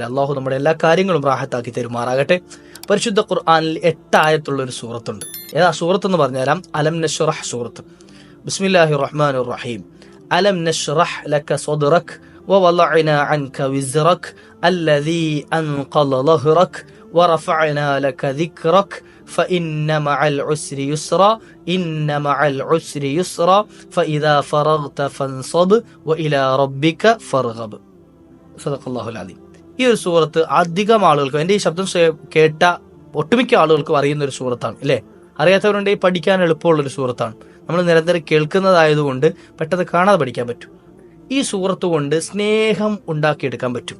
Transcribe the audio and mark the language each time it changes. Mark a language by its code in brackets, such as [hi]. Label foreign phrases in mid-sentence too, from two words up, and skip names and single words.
[ml] അള്ളാഹു നമ്മുടെ എല്ലാ കാര്യങ്ങളും റാഹത്താക്കി തരുമാറാകട്ടെ. പരിശുദ്ധ ഖുർആനിൽ 8 ആയത്തുള്ള ഒരു സൂറത്തുണ്ട്. ഏതാ സൂറത്ത് എന്ന് പറഞ്ഞുതരാം. അലം നശ്റഹ് സൂറത്ത്. [ar] بسم الله الرحمن الرحيم. ألم نشرح لك صدرك ووضعنا عنك وزرك الذي أنقض ظهرك ورفعنا لك ذكرك فإن مع العسر يسرا إن مع العسر يسرا فإذا فرغت فانصب وإلى ربك فارغب. صدق الله العليم. [ml] ഈ ഒരു സൂറത്ത് അധികം ആളുകൾക്കും, എൻ്റെ ഈ ശബ്ദം കേട്ട ഒട്ടുമിക്ക ആളുകൾക്കും അറിയുന്ന ഒരു സൂറത്താണ്, അല്ലേ? അറിയാത്തവരുണ്ടെങ്കിൽ പഠിക്കാൻ എളുപ്പമുള്ളൊരു സൂറത്താണ്. നമ്മൾ നിരന്തരം കേൾക്കുന്നതായതുകൊണ്ട് പെട്ടെന്ന് കാണാതെ പഠിക്കാൻ പറ്റും. ഈ സൂറത്ത് കൊണ്ട് സ്നേഹം ഉണ്ടാക്കിയെടുക്കാൻ പറ്റും.